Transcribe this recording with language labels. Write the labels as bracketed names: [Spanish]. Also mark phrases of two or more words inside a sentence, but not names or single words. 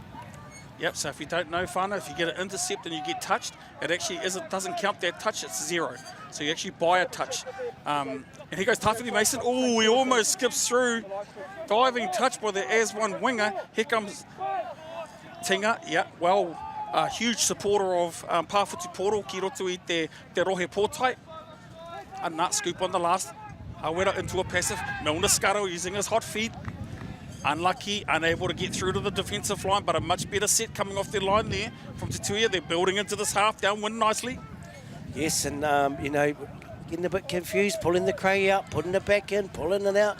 [English] Yep, so if you don't know, whānau, if you get an intercept and you get touched, it actually doesn't count that touch, it's 0. So you actually buy a touch. And here goes Tawhiri Mason. Oh, he almost skips through. Diving touch by the AZ1 winger. Here comes Tinga. Yeah, well, a huge supporter of [Māori] Pāwhutu Poro, ki roto I te rohe pōtai. [English] A nut scoop on the last. Hawera into a passive. Milner Scuttle using his hot feet. Unlucky, unable to get through to the defensive line, but a much better set coming off their line there from TUIA. They're building into this half, downwind nicely. Yes, and, you know, getting a bit confused, pulling the cray out, putting it back in, pulling it out.